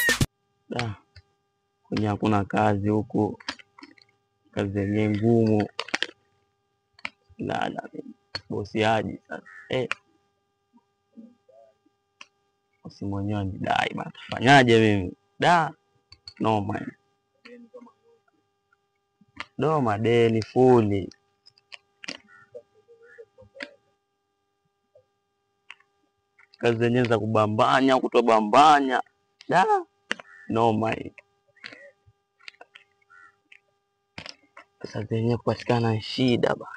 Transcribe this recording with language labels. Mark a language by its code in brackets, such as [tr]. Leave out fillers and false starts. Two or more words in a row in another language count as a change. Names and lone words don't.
[sw] Kwenye hakuna kazi huku, kazi yenyewe ngumu. Na bosi haji sasa. Bosi mwenyewe ni dai bana. Fanyaje mimi? [en] No man. No madeni fully. [sw] Kazi zenyewe za kubambanya, kutobambanya. [en] No man. [sw] Pesa zenyewe kupatikana shida bana.